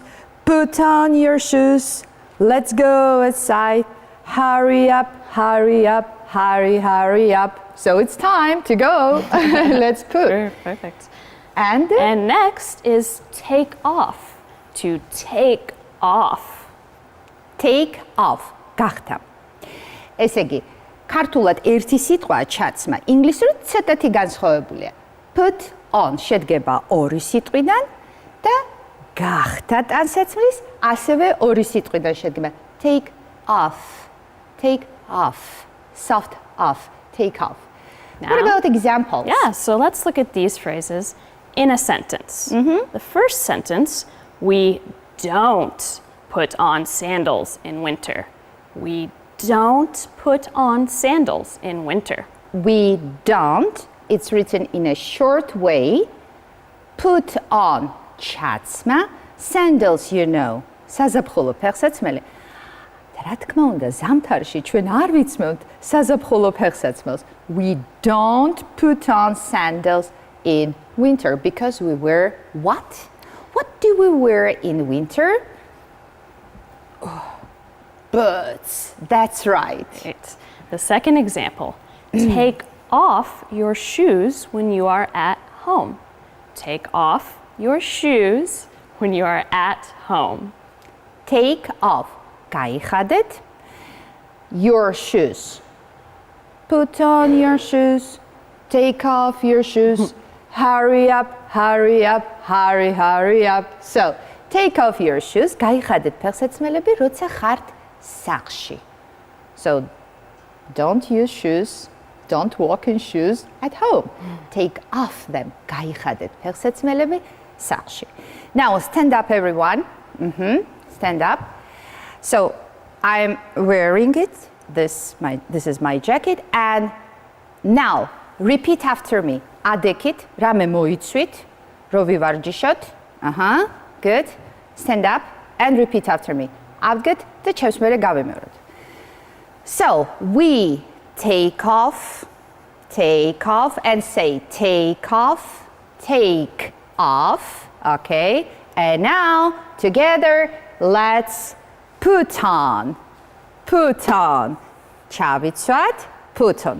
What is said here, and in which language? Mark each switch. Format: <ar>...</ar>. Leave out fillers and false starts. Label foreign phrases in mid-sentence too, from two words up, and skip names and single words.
<en>Put on your shoes. Let's go outside. Hurry up, hurry up. Hurry up. So it's time to go. Let's put. Perfect. And next is take off. To take off. Take off.</en> <ka>გახდა. ესე იგი, ქართულად ერთი სიტყვაა ჩაცმა, ინგლისურად ცოტათი განსხვავებულია.</ka> <en>Put on</en> <ka>შედგება ორი სიტყვიდან და გახდა ტანსაცმლის ასევე ორი სიტყვიდან შედგება.</ka> <en>Take off. Take off. Soft off, take off. Now, what about examples? Yeah, so let's look at these phrases in a sentence. The first sentence, we don't put on sandals in winter. We don't put on sandals in winter. We don't, it's written in a short way. Put on, chatsma, sandals, you know,</en> <ka>საზაფხულო ფეხსაცმელი. რა თქმა უნდა, ზამთარში ჩვენ არ ვიცმევთ საზაფხულო ფეხსაცმელს.</ka> <en>We don't put on sandals in winter because we wear what? What do we wear in winter? Boots. That's right. Great. The second example, take off your shoes when you are at home. Take off your shoes when you are at home. Take off. გაიხადეთ your shoes. Put on your shoes. Take off your shoes. Hurry up, hurry up, hurry up. So, take off your shoes.</en> <ka>გაიხადეთ ფეხსაცმელები, როცა ხართ სახლში.</ka> <en>So, don't use shoes don't walk in shoes at home. Take off them. გაიხადეთ ფეხსაცმელები სახლში. Now stand up everyone. Stand up. So I'm wearing it. This is my jacket and now repeat after me.</en> <ka>ადექით, რამე მოიცვით, რო ვივარჯიშოთ.</ka> <en>Good. Stand up and repeat after me.</en> <ka>Avget და ჩემს მერე გავიმეოროთ.</ka> <en>So we take off and say take off. Okay. And now together let's put on. Chavitsvat, put on.</en>